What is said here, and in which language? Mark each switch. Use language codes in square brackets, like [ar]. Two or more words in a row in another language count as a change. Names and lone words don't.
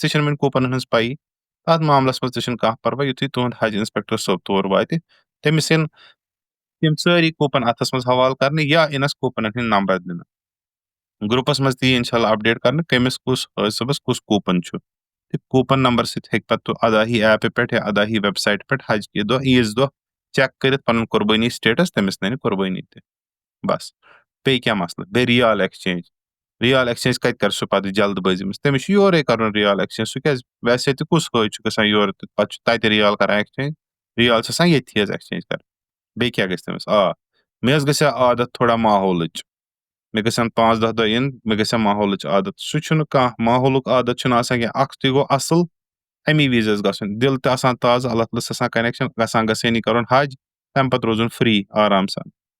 [ks] تہِ چھنہٕ وُنہِ کوپنن ہٕنٛز پایی تتھ معاملس منٛز تہِ چھُنہٕ کانٛہہ پرواے یِتھُے تُہنٛد حج انسپیکٹر صٲب تور واتہِ تٔمِس یِن تِم سٲری کوپن اتھس منٛز حوالہٕ کرنہٕ یا یِنس کوپنن ہٕنٛدۍ نمبر دِنہٕ گروپس منٛز تہِ یی انشاء اللہ اپڈیٹ کرنہٕ کٔمِس کُس حٲج صٲبس کُس کوپن چھُ تہٕ کوپن نمبر سۭتۍ ہیٚکہِ پتہٕ اداہی ایپہِ پٮ۪ٹھ یا اداہی ویب سایٹہِ پٮ۪ٹھ حج کہِ دۄہ عیٖز دۄہ چیک کٔرِتھ پنُن قۄربٲنی سٹیٹس تٔمِس ننہِ قۄربٲنی تہِ بس بیٚیہِ کیاہ مسلہٕ بیٚیہِ [en] riyal exchange riyal exchange [ks] کتہِ کرِ سُہ پتہٕ جلد بٲزی منٛز تٔمِس چھُ یورے کرُن [en] riyal exchange [ks] سُہ کیازِ ویسے تہِ کُس حٲج چھُ گژھان یورٕ تہٕ پتہٕ چھُ تتہِ رِیال کران ایکسچینج رِیال چھِ آسان ییٚتھی حظ ایکسچینج کران بیٚیہِ کیاہ گژھِ تٔمِس مےٚ حظ گژھِ ہا عادت تھوڑا ماحولٕچ مےٚ گژھن 5-10 دۄہ یِن مےٚ گژھِ ہا ماحولٕچ عادت سُہ چھُنہٕ کانٛہہ ماحولُک عادت چھُنہٕ آسان کینٛہہ اکھ تُہۍ گوٚو اصٕل امی وِزِ حظ گژھُن دِل تہِ آسان تازٕ اللہ تعالیٰ آسان کنیکشن گژھان گژھٲنی کرُن حج تمہِ پتہٕ روزُن فری آرام سان